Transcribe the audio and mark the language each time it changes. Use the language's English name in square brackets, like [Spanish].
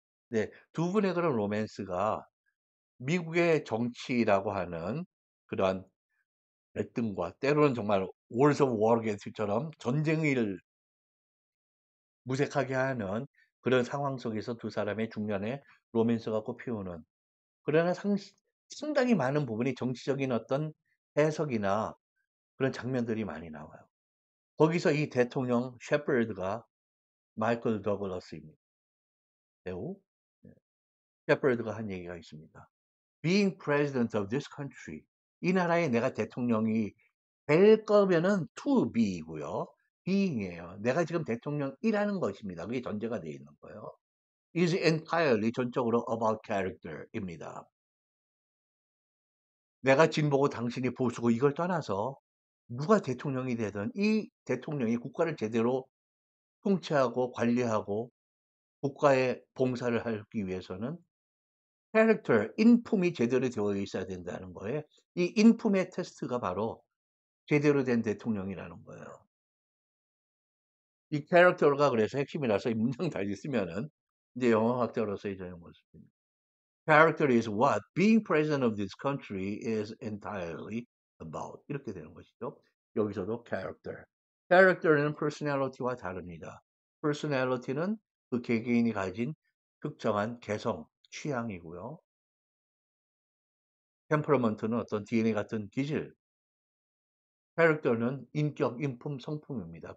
[Korean] 네, 두 분의 그런 로맨스가 미국의 정치라고 하는 그러한 갈등과 때로는 정말 Wars of War처럼 전쟁을 무색하게 하는 그런 상황 속에서 두 사람의 중년의 로맨스가 꽃피우는 그러나 상당히 많은 부분이 정치적인 어떤 해석이나 그런 장면들이 많이 나와요. 거기서 이 대통령 셰퍼드가 마이클 더글러스입니다. 배우. 네. 셰퍼드가 한 얘기가 있습니다. [English] Being president of this country. [Korean] 이 나라에 내가 대통령이 될 거면은 to be이고요. being이에요. 내가 지금 대통령이라는 것입니다. 그게 전제가 되어 있는 거예요. [English] is entirely [Korean] 전적으로 [English] about character입니다. [Korean] 내가 진보고 당신이 보수고 이걸 떠나서 누가 대통령이 되든 이 대통령이 국가를 제대로 통치하고 관리하고 국가에 봉사를 하기 위해서는 캐릭터, 인품이 제대로 되어 있어야 된다는 거예요. 이 인품의 테스트가 바로 제대로 된 대통령이라는 거예요. 이 캐릭터가 그래서 핵심이라서 이 문장 다시 쓰면은 이제 영어학자로서의 저의 모습입니다. [English] Character is what being president of this country is entirely about. [Korean] 이렇게 되는 것이죠. 여기서도 character. character는 personality와 다릅니다. personality는 그 개개인이 가진 특정한 개성, 취향이고요. temperament는 어떤 DNA 같은 기질, character는 인격, 인품, 성품입니다.